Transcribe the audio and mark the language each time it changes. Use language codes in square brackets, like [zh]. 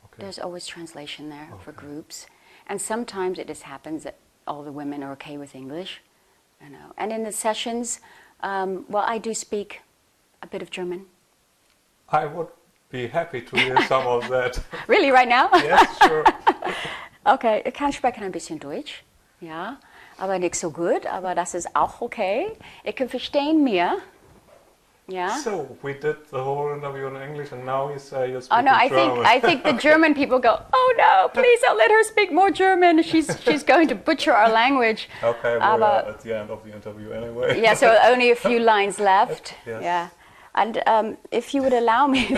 [en] There's always translation there for groups. And sometimes it just happens that all the women are okay with English, you know. And in the sessions, well, I do speak a bit of German. I would be happy to hear some of that. Really, right now? Yes, sure. [de] Okay, ich kann sprechen ein bisschen Deutsch, ja, aber nicht so gut, aber das ist auch okay. Ich kann verstehen mir, ja. [en] So, we did the whole interview in English and now you say you speak Oh no, German. I think the German people go, oh no, please don't let her speak more German. She's going to butcher our language. Okay, we're at the end of the interview anyway. Yeah, so only a few lines left. Yes. Yeah, and if you would allow me,